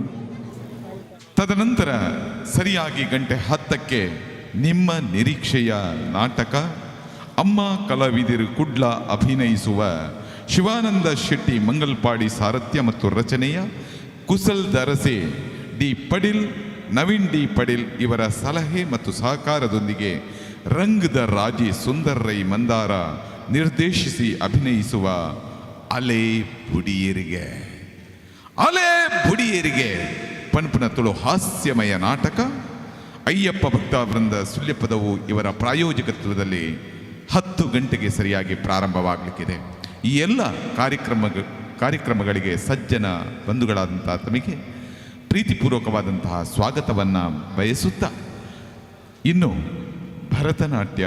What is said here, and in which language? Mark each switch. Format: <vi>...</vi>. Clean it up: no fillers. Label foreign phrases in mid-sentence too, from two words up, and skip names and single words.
<kn>ತದನಂತರ ಸರಿಯಾಗಿ 10:10 ನಿಮ್ಮ ನಿರೀಕ್ಷೆಯ ನಾಟಕ ಅಮ್ಮ ಕಲಾವಿದರು ಕುಡ್ಲ ಅಭಿನಯಿಸುವ ಶಿವಾನಂದ ಶೆಟ್ಟಿ ಮಂಗಲ್ಪಾಡಿ ಸಾರಥ್ಯ ಮತ್ತು ರಚನೆಯ ಕುಸಲ್ ದರಸೆ ಡಿ ಪಡಿಲ್, ನವೀನ್ ಡಿ ಪಡಿಲ್ ಇವರ ಸಲಹೆ ಮತ್ತು ಸಹಕಾರದೊಂದಿಗೆ ರಂಗದ ರಾಜಿ ಸುಂದರ್ ರೈ ಮಂದಾರ ನಿರ್ದೇಶಿಸಿ ಅಭಿನಯಿಸುವ ಅಲೆ ಬುಡಿಯರಿಗೆ ಪನ್ಪನ ತುಳು ಹಾಸ್ಯಮಯ ನಾಟಕ ಅಯ್ಯಪ್ಪ ಭಕ್ತಾವೃಂದ ಸುಳ್ಯಪದವು ಇವರ ಪ್ರಾಯೋಜಕತ್ವದಲ್ಲಿ 10 ಗಂಟೆಗೆ ಸರಿಯಾಗಿ ಪ್ರಾರಂಭವಾಗಲಿಕ್ಕಿದೆ. ಈ ಎಲ್ಲ ಕಾರ್ಯಕ್ರಮಗಳಿಗೆ ಸಜ್ಜನ ಬಂಧುಗಳಾದಂತಹ ತಮಗೆ ಪ್ರೀತಿಪೂರ್ವಕವಾದಂತಹ ಸ್ವಾಗತವನ್ನು ಬಯಸುತ್ತಾ ಇನ್ನು ಭರತನಾಟ್ಯ</kn>